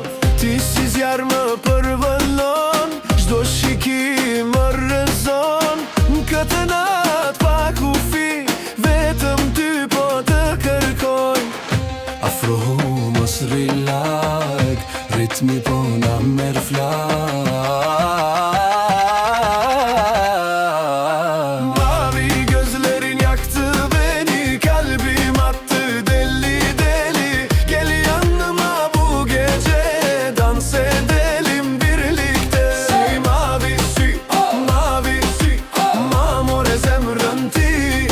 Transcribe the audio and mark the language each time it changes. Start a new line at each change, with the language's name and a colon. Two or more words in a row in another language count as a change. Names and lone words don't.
Albanian: Ti si zjarë më përvëllon, çdo shiki më rëzon. Në këtë natë pa kufi, vetëm ty po të kërkoj. Afrohu mos rilag, ritmi po na merr flag.
Turkish: Mavi gözlerin yaktı beni, kalbim attı deli deli. Gel yanıma bu gece, dans edelim birlikte.
Italian: Sei mavi, si, mavi, si, m'amore
Albanian: zemrën ti.